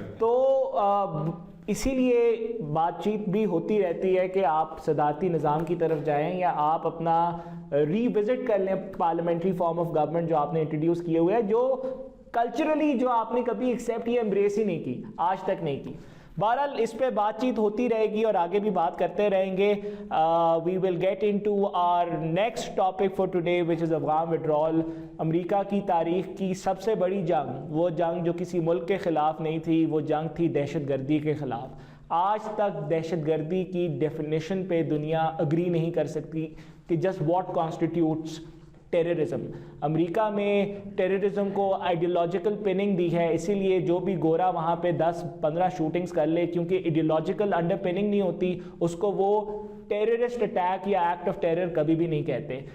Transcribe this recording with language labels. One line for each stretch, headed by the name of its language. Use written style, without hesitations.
Urdu: تو اسی لیے بات چیت بھی ہوتی رہتی ہے کہ آپ صدارتی نظام کی طرف جائیں یا آپ اپنا ری وزٹ کر لیں پارلیمنٹری فارم آف گورنمنٹ جو آپ نے انٹروڈیوس کیے ہوئے ہیں, جو کلچرلی جو آپ نے کبھی ایکسیپٹ یا امبریس ہی نہیں کی, آج تک نہیں کی. بہرحال اس پہ بات چیت ہوتی رہے گی اور آگے بھی بات کرتے رہیں گے.
English: We will get in to are next topic for today which is Afghan withdrawal.
Urdu: امریکہ کی تاریخ کی سب سے بڑی جنگ, وہ جنگ جو کسی ملک کے خلاف نہیں تھی, وہ جنگ تھی دہشت گردی کے خلاف. آج تک دہشت گردی کی ڈیفینیشن پہ دنیا اگری نہیں کر سکتی کہ
English: Just what constitutes terrorism.
Urdu: امریکہ میں ٹیررزم کو آئیڈیولوجیکل پننگ دی ہے, اسی لیے جو بھی گورا وہاں پہ 10-15 شوٹنگز کر لے, کیونکہ آئیڈیولوجیکل انڈر پننگ نہیں ہوتی, اس کو وہ ٹیررسٹ اٹیک یا ایکٹ آف ٹیرر کبھی بھی نہیں کہتے.